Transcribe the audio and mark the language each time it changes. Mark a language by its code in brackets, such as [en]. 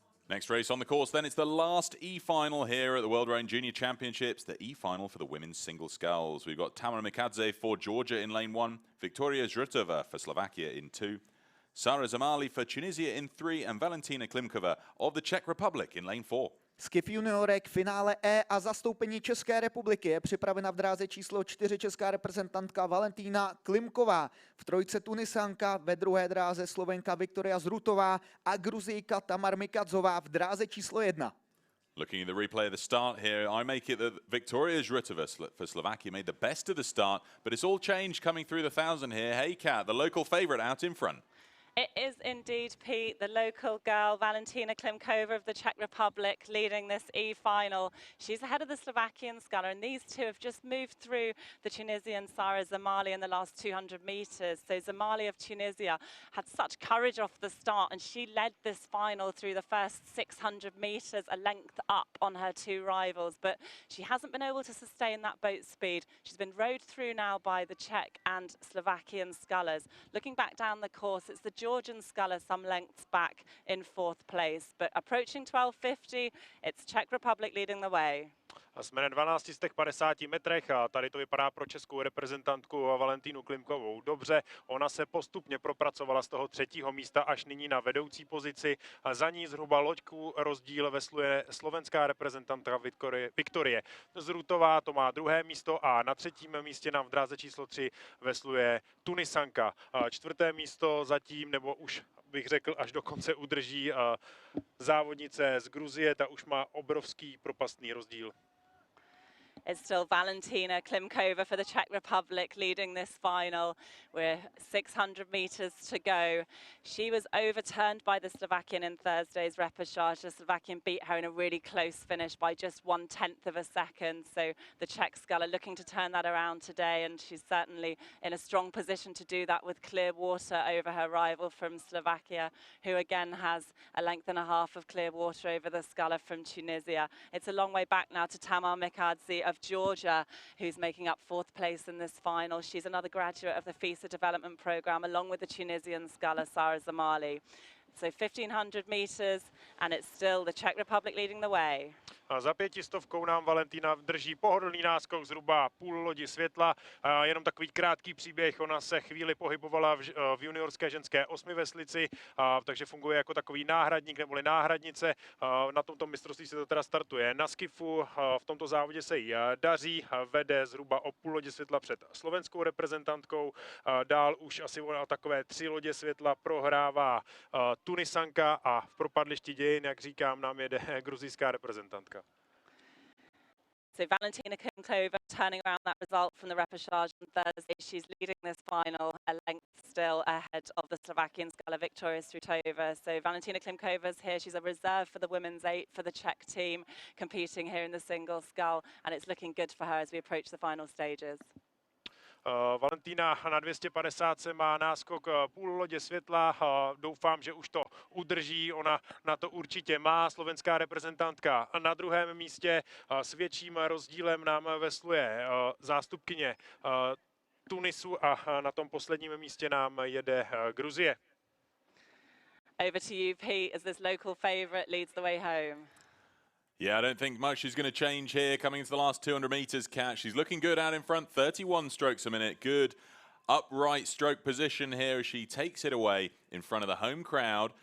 [en] Next race on the course, then it's the last E-final here at the World Rowing Junior Championships, the E-final for the women's single sculls. We've got Tamara Mikadze for Georgia in lane 1, Viktoria Zhrutova for Slovakia in 2, Sara Zamali for Tunisia in 3, and Valentina Klimkova of the Czech Republic in lane 4. [cs] Skiff juniorek, finále E a zastoupení České republiky je připravena v dráze číslo 4 česká reprezentantka Valentína Klimková. V trojce Tunisanka, ve druhé dráze Slovenka Viktoria Zhrutová a Gruzijka Tamar Mikadzová v dráze číslo 1. [en] Looking at the replay of the start here, I make it that Viktoria Zhrutova for Slovakia made the best of the start, but it's all changed coming through the 1,000 here. Hey, Kat, the local favourite out in front. It is indeed, Pete, the local girl, Valentina Klimkova of the Czech Republic, leading this E-final. She's ahead of the Slovakian sculler, and these two have just moved through the Tunisian Sara Zamali in the last 200 metres. So Zamali of Tunisia had such courage off the start, and she led this final through the first 600 metres, a length up on her two rivals. But she hasn't been able to sustain that boat speed. She's been rowed through now by the Czech and Slovakian scullers. Looking back down the course, it's the Georgian sculler some lengths back in 4th place, but approaching 12:50, it's Czech Republic leading the way. [cs] A jsme na 1250 metrech a tady to vypadá pro českou reprezentantku Valentínu Klimkovou dobře. Ona se postupně propracovala z toho 3. místa až nyní na vedoucí pozici. A za ní zhruba loďku rozdíl vesluje slovenská reprezentantka Viktorie Zhrutová, to má 2. místo, a na 3. místě nám v dráze číslo 3 vesluje Tunisanka. A 4. místo zatím, nebo už bych řekl, až do konce udrží závodnice z Gruzie, ta už má obrovský propastný rozdíl. [en] It's still Valentina Klimkova for the Czech Republic leading this final. We're 600 metres to go. She was overturned by the Slovakian in Thursday's repechage. The Slovakian beat her in a really close finish by just 1/10 of a second. So the Czech sculler looking to turn that around today, and she's certainly in a strong position to do that with clear water over her rival from Slovakia, who again has a length and a half of clear water over the sculler from Tunisia. It's a long way back now to Tamar Mikadze of Georgia, who's making up 4th place in this final. She's another graduate of the FISA development program, along with the Tunisian sculler Sara Zamali. So 1,500 metres, and it's still the Czech Republic leading the way. [cs] A za 500 nám Valentina drží pohodlný náskok zhruba půl lodi světla. Jenom takový krátký příběh, ona se chvíli pohybovala v juniorské ženské 8 veslici, takže funguje jako takový náhradník neboli náhradnice. Na tomto mistrovství se to teda startuje na skifu, v tomto závodě se jí daří, vede zhruba o půl lodi světla před slovenskou reprezentantkou. Dál už asi o takové 3 lodě světla prohrává Tunisanka a v propadlišti dějin, jak říkám, nám jede gruzijská reprezentantka. [en] So Valentina Klimkova turning around that result from the repechage on Thursday. She's leading this final a length still ahead of the Slovakian sculler Viktoria Zhrutova. So Valentina Klimkova's here. She's a reserve for the women's 8 for the Czech team, competing here in the single scull, and it's looking good for her as we approach the final stages. [cs] Valentína na 250 má náskok půl lodě světla, doufám, že už to udrží, ona na to určitě má. Slovenská reprezentantka na 2. místě, s větším rozdílem nám vesluje zástupkyně Tunisu a na tom posledním místě nám jede Gruzie. [en] Over to you, Pete, as this local favourite leads the way home. Yeah, I don't think much is going to change here coming into the last 200 metres, Kat. She's looking good out in front, 31 strokes a minute. Good upright stroke position here as she takes it away in front of the home crowd.